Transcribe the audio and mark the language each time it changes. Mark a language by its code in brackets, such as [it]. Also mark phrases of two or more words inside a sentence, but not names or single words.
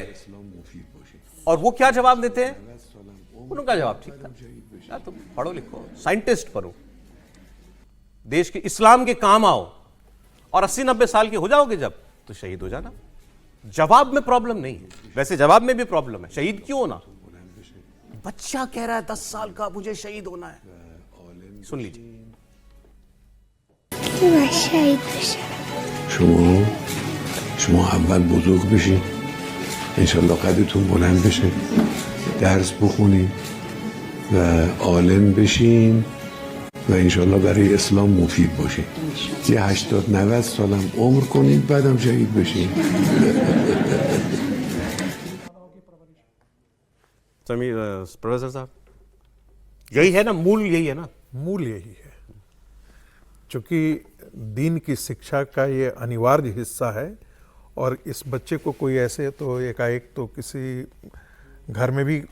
[hi] और वो क्या जवाब देते हैं, उनका जवाब ठीक था, तुम पढ़ो लिखो, साइंटिस्ट बनो, देश के इस्लाम के काम आओ और 80-90 साल के हो जाओगे जब, तो शहीद हो जाना। जवाब में प्रॉब्लम नहीं है, वैसे जवाब में भी प्रॉब्लम है, शहीद क्यों होना। बच्चा कह रहा है 10 साल का, मुझे शहीद होना है। सुन लीजिए। [fa] شما اول بزرگ بشین، انشالله قدرتون بلند بشه، درس بخونین و عالم بشین و انشالله برای اسلام مفید باشین. یه 80-90 سالم عمر کنین بعدم شهید بشین. [hi] प्रोफेसर साहब, यही है ना मूल, यही है ना मूल, यही है। चूंकि दीन की शिक्षा का ये अनिवार्य हिस्सा है और इस बच्चे को कोई ऐसे तो एकाएक तो किसी घर में भी,